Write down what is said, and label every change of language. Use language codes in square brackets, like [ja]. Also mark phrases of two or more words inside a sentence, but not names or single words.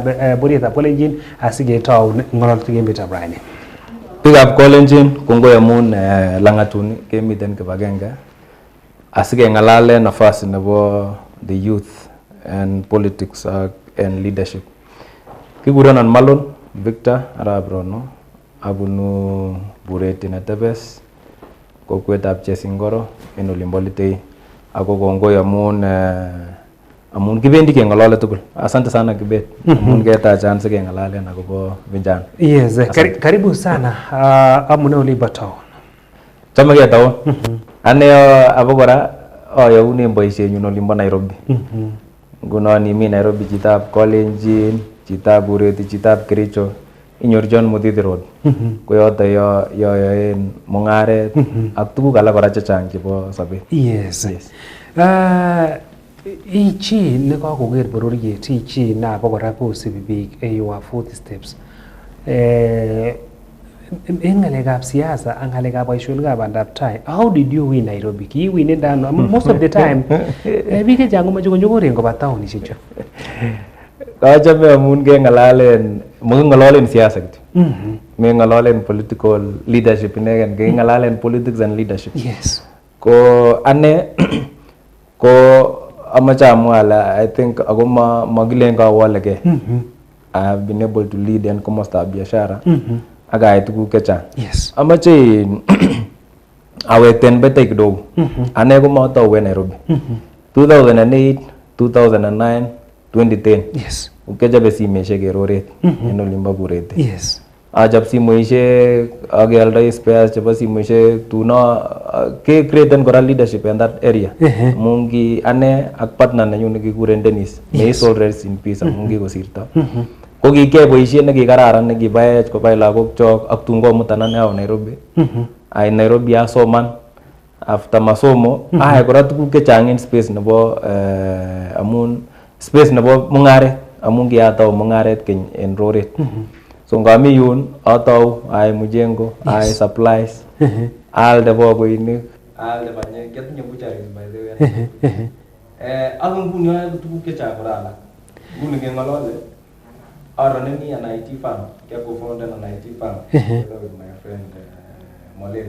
[kln] boriet ab Kolenjin asiketau ng'ololutik emetab raini. Biikab Kolenjin kongoi amun langatuni kemiten kibagenge asikeng'alalen nafasi nebo [en] the youth and politics and leadership. [kln] Kikurenon Malon Victor Arap Rono abunu Bureti Netebes kokwetab Chesingoro en olimbo Litei ako kongoi amun kibendi keng'olole tugul. [sw] Asante sana [kln] Kibet amun keta chance keng'alalen akobo vijana. [sw] Yes, karibu sana. [kln] Amune olimbo town. Chome ketown. Ane abokora ayaunen boisienyun olimbo Nairobi. Ngunon imi Nairobi chitab Kolenjin, chitab Bureti, chitab Kericho, inyoru John Muthithii Road. Koyoto yoen mung'aret ak tuguk alak kora chechang chebo sobet. [en] Yes. [kln] Ichi nekakoker bororiet, ichi na abokora kosibi biik [en] your footsteps. [kln] En ng'alekab siasa ak ng'alekab boisionikab bandab tai, [en] how did you win Nairobi? [kln] Kiiwinen ano? [en] Most of the time [kln] biik chechang komoche konyokoren koba taonishek chu. Kachome amun meng'ololen siasa kityo. Meng'ololen [en] political leadership [kln] inegen, keng'alalen [en] politics and leadership. Yes. [kln] Ko ane ko amache amwa [en] I think [kln] ako magilen kawoleke. [en] I have been able to lead [kln] en komostab biashara. Ak ayai tuguk chechang. [en] Yes. [kln] Amache awekten betei kidogo. Ane komatou en Nairobi. 2008, 2009, 2010. [en] Yes. [kln] Ukechobe simoishek en roret en olimbo Bureti. [en] Yes. [kln] Achop simoishek, akealdoi spares chebo simoishek, tuno ke-createn kora [en] leadership in that area. [kln] Amun ane ak partner nenyu nekikuren Dennis, ne [en] is already in peace [kln] amun kikosirto. Ko kikiyai boisiet nekikararan nekibaech kobai lagokchok ak tun komutan ane awe Nairobi. Ai Nairobi asoman. After masomo, ayai kora tuguk chechang en space nebo amun space nebo mung'aret amun kiyatau mung'aret keny en roret. So ngami yun atau ayai mujengo, ayai supplies, aalde bokoinik, aalde banyek, kiatinye butcheries [en] by the way. [kln] Ak nguni ayae tuguk chechang kora alak. Nguni keng'olole aroneni [en] an IT firm, kiako-founded an IT firm together with my friend Molel.